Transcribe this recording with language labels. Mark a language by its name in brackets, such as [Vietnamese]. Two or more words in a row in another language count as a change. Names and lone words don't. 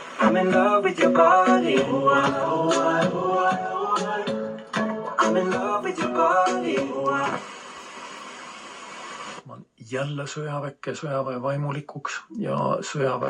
[English] I'm in love with your body. I'm in love with your body. [Estonian] Ma olen jälle sõjaväkke sõjaväe vaimulikuks ja sõjaväe...